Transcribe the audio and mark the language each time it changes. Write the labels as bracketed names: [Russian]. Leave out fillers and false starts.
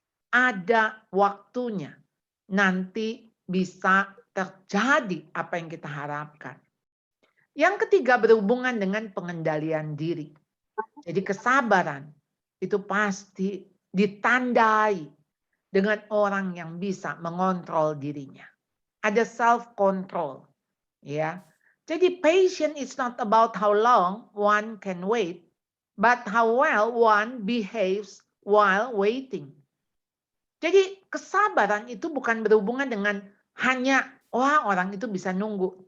[Indonesian] Ada waktunya. Nanti bisa terjadi apa yang kita harapkan. Yang ketiga berhubungan dengan pengendalian diri. Jadi kesabaran itu pasti ditandai dengan orang yang bisa mengontrol dirinya. Ada self-control. Ya. Jadi [English] patient is not about how long one can wait, but how well one behaves while waiting. [Indonesian] Jadi kesabaran itu bukan berhubungan dengan hanya orang itu bisa nunggu.